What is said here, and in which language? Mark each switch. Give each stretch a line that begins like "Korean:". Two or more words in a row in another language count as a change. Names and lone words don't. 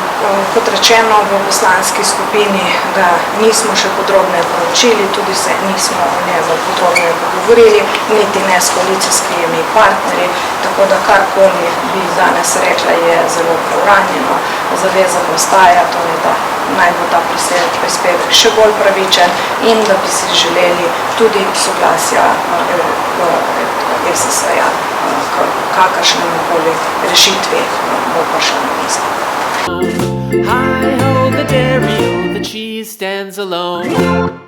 Slovenian: Kot rečeno, v poslanski skupini ga nismo še podrobno proučili, tudi se nismo o njemu podrobno pogovorili, niti ne s koalicijskimi partnerji, tako da karkoli bi danes rekla je zelo preuranjeno, zaveza ostaja, torej da naj bo ta prispevek še bolj pravičen in da bi si želeli tudi soglasja ESS-ja k kakršnemkoli rešitvi bo prišla na mesto.
English: Hi ho, the dairy, the cheese stands alone.